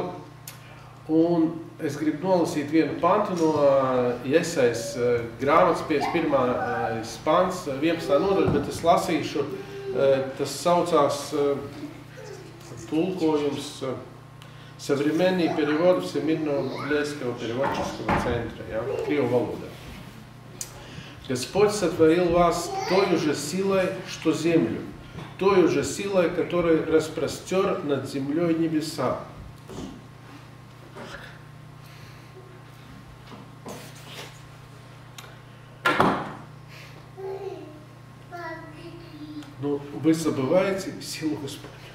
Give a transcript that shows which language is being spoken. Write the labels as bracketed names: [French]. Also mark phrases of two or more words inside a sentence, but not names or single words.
[Latvian] Un es gribu nolasīt vienu pantu no Jesajas grāmatas 51. pants, 11. nodaļa, bet es lasīšu, tas saucās tulkojums Современный перевод Всемирно-библейского переводческого центра, ja, krievu valodā. [Russian] Господь сотворил вас той же силой, что землю, той же силой, которой распростер над землей небеса. Но вы забываете силу Господню.